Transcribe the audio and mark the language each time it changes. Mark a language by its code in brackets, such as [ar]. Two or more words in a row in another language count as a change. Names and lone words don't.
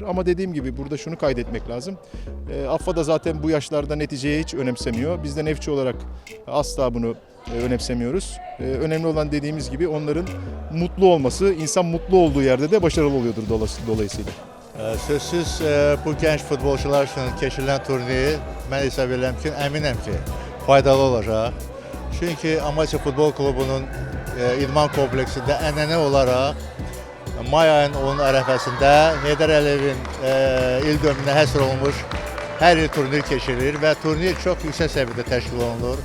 [tr] Ama dediğim gibi burada şunu kaydetmek lazım. AFFA da zaten bu yaşlarda neticeyi hiç önemsemiyor. Biz de Neftçi olarak asla bunu önemsemiyoruz. Önemli olan dediğimiz gibi onların mutlu olması, insan mutlu olduğu yerde de başarılı oluyordur dolayısıyla. [az] Sözsüz bu genç futbolcular üçün keçirilən turniri mən hesab edirəm ki, əminəm ki, faydalı olacaq. Çünki Amasya Futbol Klubunun idman kompleksində ənənə olaraq may ayının onun ərəfəsində Heydər Əliyevin il dönümünə həsr olunmuş hər il turnir keçirilir və turnir çox yüksək səviyyədə təşkil olunur.